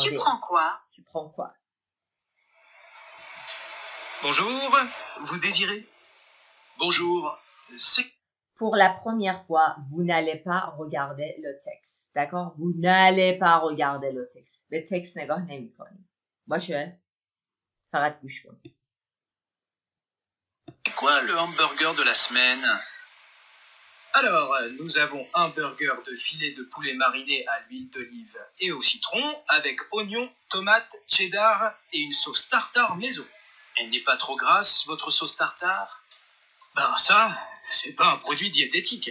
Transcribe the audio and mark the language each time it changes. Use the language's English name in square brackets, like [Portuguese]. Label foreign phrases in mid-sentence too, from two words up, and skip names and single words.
[French] Tu D. prends quoi? Tu prends quoi? Bonjour, vous désirez? Bonjour, c'est... Pour la première fois, vous n'allez pas regarder le texte. D'accord? Vous n'allez pas regarder le texte. Le texte [Persian] نگاه نمی‌کنید. باشه؟ فقط گوش کن. [French] C'est quoi le hamburger de la semaine? Alors, nous avons un burger de filet de poulet mariné à l'huile d'olive et au citron avec oignons, tomates, cheddar et une sauce tartare maison. Elle n'est pas trop grasse, votre sauce tartare? Ben ça, c'est pas un produit diététique.